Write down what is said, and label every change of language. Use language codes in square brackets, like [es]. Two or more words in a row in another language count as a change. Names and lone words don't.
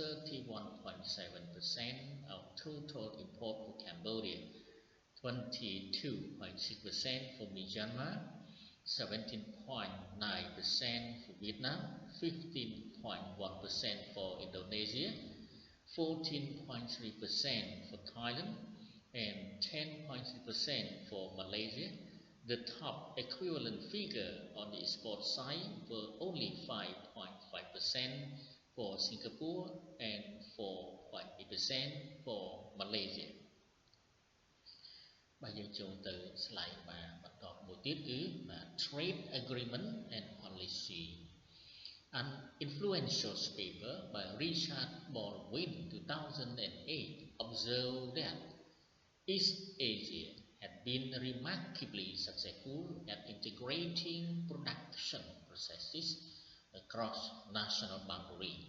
[en] 31.7% of total import for Cambodia, 22.6% for Myanmar, 17.9% for Vietnam, 15.1% for Indonesia, 14.3% for Thailand, and 10.3% for Malaysia. The top equivalent figure on the export side were only 5.5% for Singapore and 4.8% for Malaysia. [km] បាទយើងចូលទៅ slide បាទបន្តមួយទៀតគឺ [en] Trade Agreement and Policy. An influential paper by Richard Baldwin 2008 observed that East Asia had been remarkably successful at integrating production processes across national boundaries.